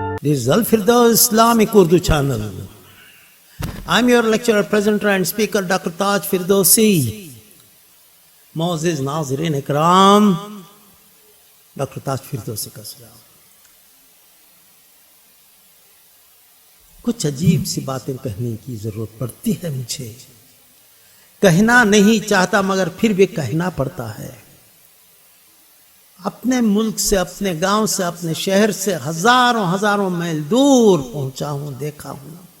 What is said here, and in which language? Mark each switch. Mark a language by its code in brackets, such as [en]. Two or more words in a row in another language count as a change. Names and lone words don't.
[en] is Al Firdaus Islamic Urdu channel. I'm your lecturer, presenter and speaker Dr. Taj Firdausi. Moses Nazirin Ikram, Dr. [ur] تاج فردوسی کا سلام. کچھ عجیب سی باتیں کہنے کی ضرورت پڑتی ہے مجھے. کہنا نہیں چاہتا مگر پھر بھی کہنا پڑتا ہے. اپنے ملک سے، اپنے گاؤں سے، اپنے شہر سے ہزاروں میل دور پہنچا ہوں، دیکھا ہوں.